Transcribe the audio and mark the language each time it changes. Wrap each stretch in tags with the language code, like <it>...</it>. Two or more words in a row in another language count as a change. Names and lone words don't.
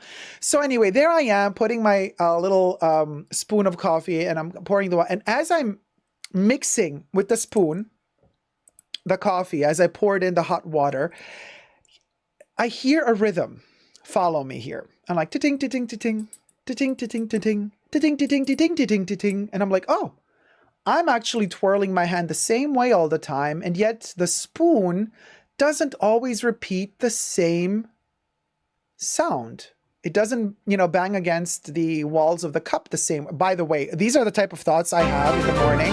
<en>So anyway, there I am putting my little spoon of coffee and I'm pouring the water. And as I'm mixing with the spoon, the coffee, as I pour it in the hot water, I hear a rhythm. Follow me here. I'm like, ta-ting, ta-ting, ta-ting, ta-ting, ta-ting, ta-ting, ta-ting, ta-ting, ta-ting, ta-ting, ta-ting. And I'm like, oh, I'm actually twirling my hand the same way all the time, and yet the spoon doesn't always repeat the same sound. It doesn't, you know, bang against the walls of the cup the same. By the way, these are the type of thoughts I have in the morning.</en>